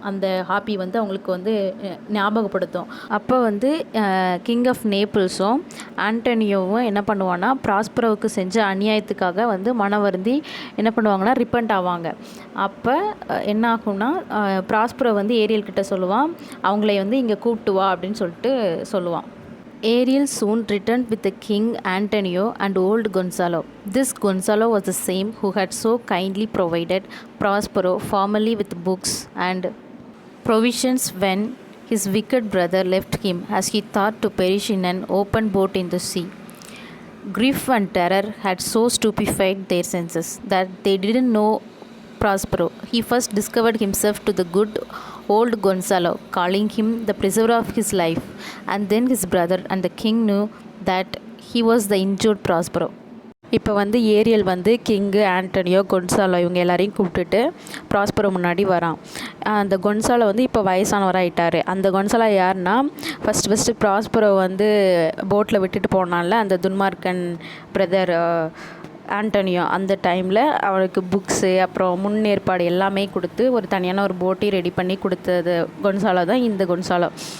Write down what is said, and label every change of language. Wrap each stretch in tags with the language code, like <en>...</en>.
<ta>அந்த ஹாப்பி வந்து அவங்களுக்கு வந்து ஞாபகப்படுத்தும். அப்போ வந்து கிங் ஆஃப் நேபிள்ஸும் ஆண்டனியோவும் என்ன பண்ணுவான்னா, ப்ராஸ்பரோவுக்கு செஞ்ச அநியாயத்துக்காக வந்து மனம் வருந்தி என்ன பண்ணுவாங்கன்னா ரிப்பண்ட் ஆவாங்க. அப்போ என்ன ஆகும்னா, ப்ராஸ்பரோ வந்து ஏரியல் கிட்ட சொல்லுவான், அவங்கள வந்து இங்கே கூப்பிட்டு வா அப்படின்னு சொல்லிட்டு சொல்லுவான்.</ta> <en>Ariel soon returned with the king Antonio and old Gonzalo. This Gonzalo was the same who had so kindly provided Prospero formerly with books and provisions when His wicked brother left him as he thought to perish in an open boat in the sea. Grief and terror had so stupefied their senses that they didn't know Prospero. He first discovered himself to the good old Gonzalo, calling him the preserver of his life, and then his brother and the king knew that he was the injured Prospero.</en> <ta>இப்போ வந்து Ariel வந்து king Antonio கொன்சாலோ இவங்க எல்லாரையும் கூப்பிட்டுட்டு Prospero முன்னாடி வரான். அந்த கொன்சாலோ வந்து இப்போ வயசானவராகிட்டார். அந்த கொன்சாலோ யாருன்னா ஃபஸ்ட்டு ப்ராஸ்பரோ வந்து போட்டில் விட்டுட்டு போனால அந்த துன்மார்க்கன் பிரதர் ஆண்டனியோ அந்த டைமில் அவனுக்கு புக்ஸு அப்புறம் முன்னேற்பாடு எல்லாமே கொடுத்து ஒரு தனியான ஒரு போட்டி ரெடி பண்ணி கொடுத்தது கொன்சாலோ தான் இந்த கொன்சாலோ.</ta>